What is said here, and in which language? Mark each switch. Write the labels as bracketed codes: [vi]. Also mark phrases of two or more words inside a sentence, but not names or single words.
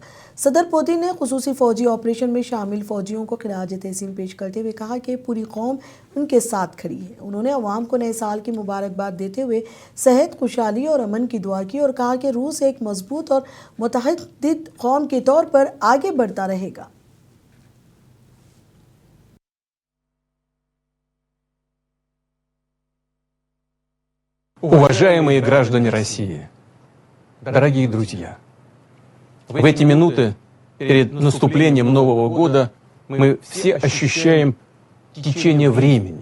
[ur] صدر پوتن نے خصوصی فوجی آپریشن میں شامل فوجیوں کو خراج تحسین پیش کرتے ہوئے کہا کہ پوری قوم ان کے ساتھ کھڑی ہے. انہوں نے عوام کو نئے سال کی مبارکباد دیتے ہوئے صحت، خوشحالی اور امن کی دعا کی اور کہا کہ روس ایک مضبوط اور متحد قوم کے طور پر آگے بڑھتا رہے گا. [ru] Уважаемые граждане России, дорогие друзья, в эти минуты перед наступлением Нового года мы все ощущаем течение времени.